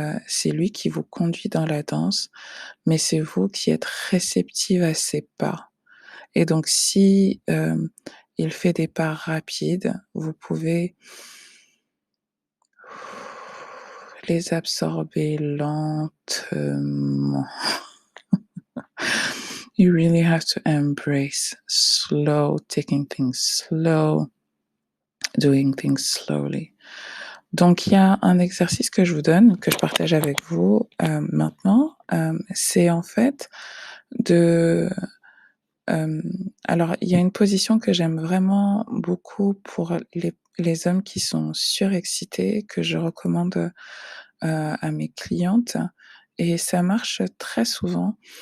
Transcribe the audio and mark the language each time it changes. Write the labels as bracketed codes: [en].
[fr] C'est lui qui vous conduit dans la danse, mais c'est vous qui êtes réceptive à ses pas. Et donc, si il fait des pas rapides, vous pouvez les absorber lentement. [en] You really have to embrace slow, taking things slow, doing things slowly. [fr] Donc, il y a un exercice que je vous donne, que je partage avec vous maintenant. C'est en fait alors, il y a une position que j'aime vraiment beaucoup pour les hommes qui sont surexcités, que je recommande à mes clientes, et ça marche très souvent.